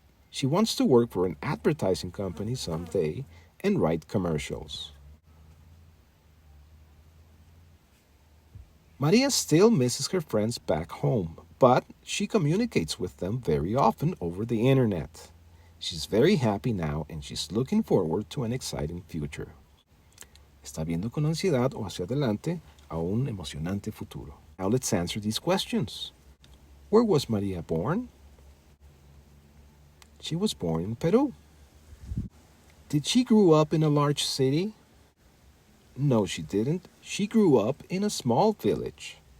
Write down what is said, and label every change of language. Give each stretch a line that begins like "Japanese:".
English: She wants to work for an advertising company someday and write commercials. Maria still misses her friends back home, but she communicates with them very often over the internet. She's very happy now and she's looking forward to an exciting future.
Spanish: Está viendo con ansiedad o hacia adelante a un emocionante futuro.
English: Now let's answer these questions. Where was Maria born? She was born in Peru. Did she grow up in a large city? No, she didn't. She grew up in a small village.